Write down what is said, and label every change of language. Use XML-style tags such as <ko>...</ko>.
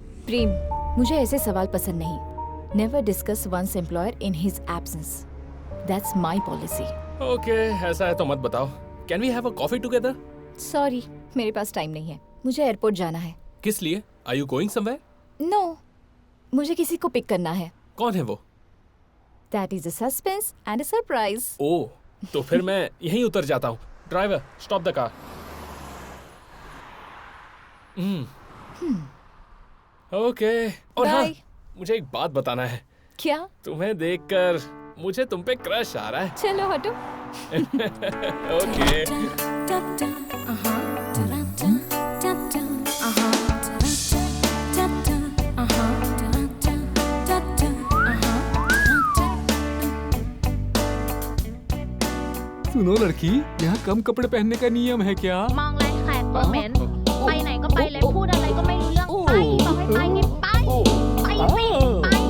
<hi>प्रेम, मुझे ऐसे सवाल पसंद नहीं।</hi> <en>Never discuss one's employer in his absence. That's my policy.</en> <hi>Okay, ऐसा है तो मत बताओ।</hi> <en>Can we have a coffee together?</en> <hi>Sorry, मेरे पास टाइम नहीं है। मुझे एयरपोर्ट जाना है। किस लिए?</hi> <en>Are you going somewhere?</en> <hi>No, मुझे किसी को पिक करना है। कौन है वो?</hi> <en>That is a suspense and a surprise.</en> <hi>ओह, तो फिर मैं यहीं उतर जाता हूँ।</hi> <en>Driver, stop the car.</en> <hi>Okay. और हाँ,</hi> <en>Bye.</en> <hi>मुझे एक बात बताना है। क्या? तुम्हें देखकर मुझे तुम पे क्रश आ रहा है। चलो हटो। ओके। सुनो लड़की, यहाँ कम कपड़े पहनने का नियम है क्या?</hi> <th>มองแรงแขกก็เหม็นไปไหนก็ไปเลยพูดอะไรก็ไม่รู้เรื่องไปบอกให้ไปไงไปไปสิไป</th>